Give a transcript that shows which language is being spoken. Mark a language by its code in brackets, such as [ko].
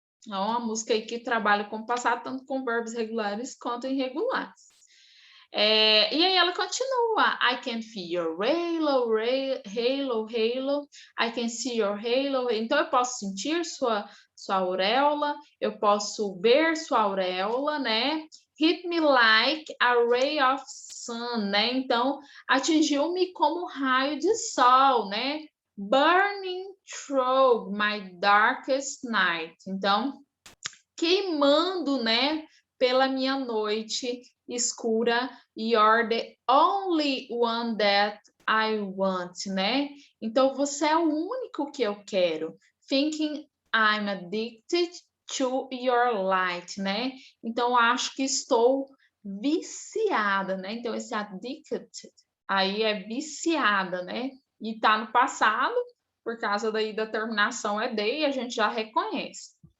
[pt] É uma música aí que trabalha com o passado, tanto com verbos regulares quanto irregulares. E aí ela continua. [en] I can feel your halo, halo, halo. I can see your halo. [pt] Então, eu posso sentir sua auréola, eu posso ver sua auréola, né? [en] Hit me like a ray of sun, [pt] né? Então, atingiu-me como um raio de sol, né? [en] Burning through my darkest night. [pt] Então, queimando, né? Pela minha noite escura. [en] You're the only one that I want, [pt] né? Então, você é o único que eu quero. [en] Thinking I'm addicted to your light, [pt] né? Então, acho que estou viciada, né? Então, esse addicted aí é viciada, né? E tá no passado, por causa daí da terminação é de, e a gente já reconhece.